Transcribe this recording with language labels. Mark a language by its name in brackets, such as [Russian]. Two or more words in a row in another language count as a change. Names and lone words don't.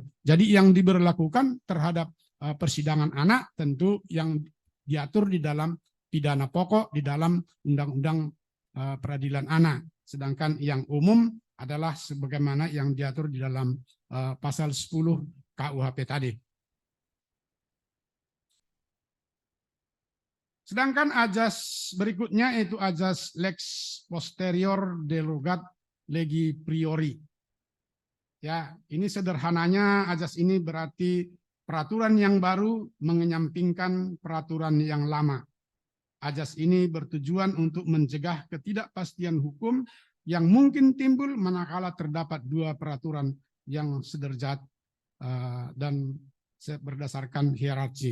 [Indonesian] Jadi yang diberlakukan terhadap persidangan anak tentu yang diatur di dalam pidana pokok di dalam Undang-Undang Peradilan Anak. Sedangkan yang umum adalah sebagaimana yang diatur di dalam pasal 10 KUHP tadi. Sedangkan ajas berikutnya yaitu ajas [Latin] lex posterior derogat legi priori. [Indonesian] Ya, ini sederhananya ajas ini berarti peraturan yang baru menyampingkan peraturan yang lama. Ajas ini bertujuan untuk mencegah ketidakpastian hukum yang mungkin timbul manakala terdapat dua peraturan yang sederajat dan berdasarkan hierarki.